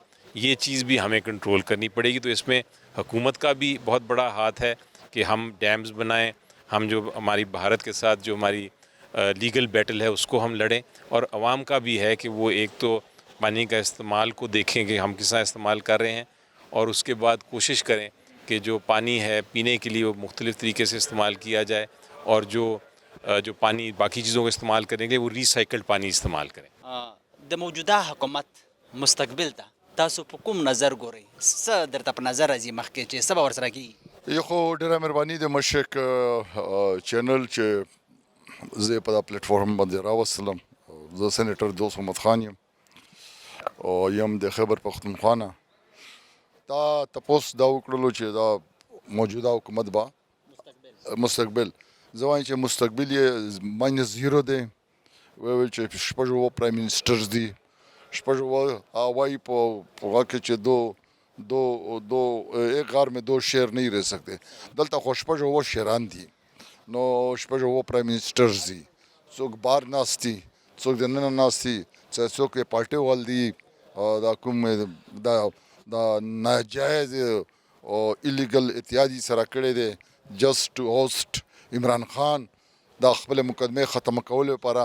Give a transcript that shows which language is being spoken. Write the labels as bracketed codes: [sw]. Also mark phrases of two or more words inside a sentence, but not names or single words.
[ur] یہ چیز بھی ہمیں کنٹرول کرنی پڑے گی. تو اس میں حکومت کا بھی بہت بڑا ہاتھ ہے کہ ہم ڈیمز بنائیں، ہم جو ہماری بھارت کے ساتھ جو ہماری [en] legal battle [ur] ہے اس کو ہم لڑیں، اور عوام کا بھی ہے کہ وہ ایک تو پانی کا استعمال کو دیکھیں کہ ہم کس طرح استعمال کر رہے ہیں، اور اس کے بعد کوشش کریں کہ جو پانی ہے پینے کے لیے وہ مختلف طریقے سے استعمال کیا جائے، اور جو پانی باقی چیزوں کو استعمال کریں گے وہ ریسائیکلڈ پانی استعمال کریں. [ps] د موجوده حکومت مستقبل ته تاسو په کوم نظر ګورئ؟ څه درته په نظر راځي مخکې چې څه به ورسره کېږي؟ یو خو ډېره مهرباني د مشرق چینل چې زه په دا پلیټفارم باندې راوستلم. زه سینیټر دوست محمد خان یم او یم د خیبر پختونخوا نه. دا تپوس دا وکړلو چې دا موجوده حکومت به مستقبل، زه وایم چې مستقبل یې ماینس زیرو دی. ویل چې شپږ اووه [en] prime ministers [ps] دي، شپږ اووه وایي په هغه کې چې [ur] دو ایک غار میں دو شیر نہیں رہ سکتے. [ps] دلته خو شپږ اووه شیران دي، نو شپږ اووه [en] prime ministers [ps] دي. څوک بار ناست دي، څوک دننه ناست دي، څوک یې پارټۍ وال دي، دا کوم دا ناجایز او ایلیګل اتحادی سره کړی دی [en] just to oust [ps] عمران خان دا خپل مقدمه ختم کولو لپاره.